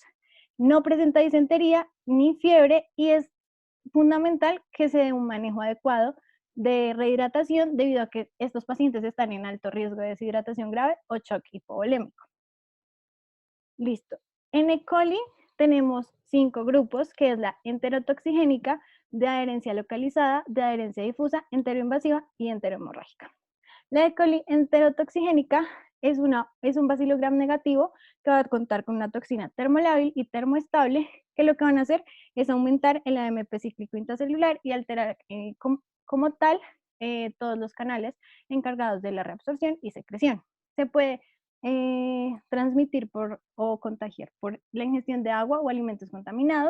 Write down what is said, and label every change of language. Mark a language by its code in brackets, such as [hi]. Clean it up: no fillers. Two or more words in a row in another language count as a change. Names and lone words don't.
[es] No presenta disentería ni fiebre y es fundamental que se dé un manejo adecuado de rehidratación debido a que estos pacientes están en alto riesgo de deshidratación grave o shock hipovolémico. Listo. En E. coli tenemos 5 grupos, que es la enterotoxigénica, de adherencia localizada, de adherencia difusa, enteroinvasiva y enterohemorrágica. La E. coli enterotoxigénica es un bacilo gram negativo que va a contar con una toxina termolábil y termoestable, que lo que van a hacer es aumentar el AMP cíclico intracelular y alterar como tal todos los canales encargados de la reabsorción y secreción. Se puede transmitir o contagiar por la ingestión de agua o alimentos contaminados.